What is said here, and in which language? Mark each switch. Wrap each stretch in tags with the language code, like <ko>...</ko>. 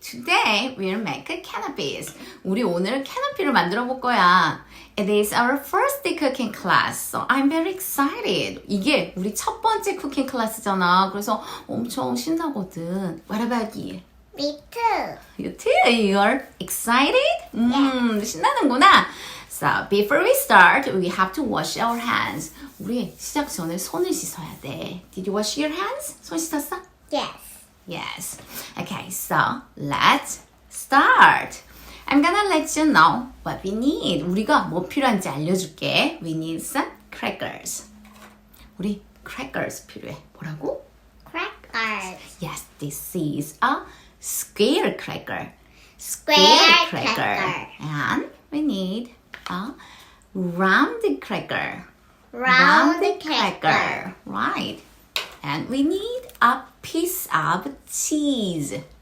<en>Today we'll make canapes.</en> <ko>우리 오늘은 캐너피를 만들어 볼 거야.</ko> <en>It is our first cooking class, so I'm very excited.</en> <ko>이게 우리 첫 번째 쿠킹 클래스잖아. 그래서 엄청 신나거든. What about you?</ko> <en>Me too. You too? You're excited? 신나는구나. So before we start, we have to wash our hands.</en> <ko>우리 시작 전에 손을 씻어야 돼.</ko> <en>Did you wash your hands? 손 씻었어? Yes. Yes. Okay, so let's start. I'm gonna let you know what we need.</en> <ko>우리가 뭐 필요한지 알려줄게. We need some crackers. 우리 crackers 필요해. 뭐라고?</ko> <en>Crackers. Yes, this is a square cracker. Square cracker. And we need a round cracker. Round cracker. Right. And we need a piece of cheese.</en>